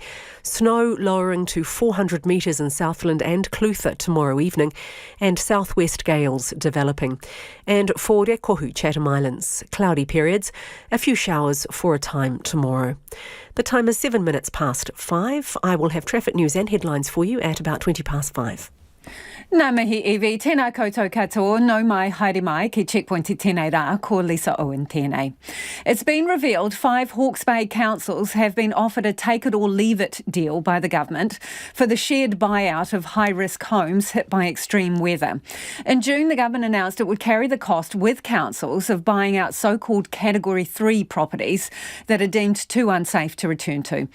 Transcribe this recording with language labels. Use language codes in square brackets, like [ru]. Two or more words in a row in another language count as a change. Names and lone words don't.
[en] Snow lowering to 400 metres in Southland and Clutha tomorrow evening, and southwest gales developing. And for Rekohu, Chatham Islands, cloudy periods, a few showers for a time tomorrow. The time is 7 minutes past 5. I will have traffic news and headlines for you at about 20 past 5. [mi] Nā mihi iwi, tēnā koutou katoa, no mai haere mai ki Checkpoint I tēnei rā, ko Lisa Owen tēnei. [en] It's been revealed 5 Hawke's Bay councils have been offered a take-it-or-leave-it deal by the government for the shared buyout of high-risk homes hit by extreme weather. In June, the government announced it would carry the cost with councils of buying out so-called Category 3 properties that are deemed too unsafe to return to.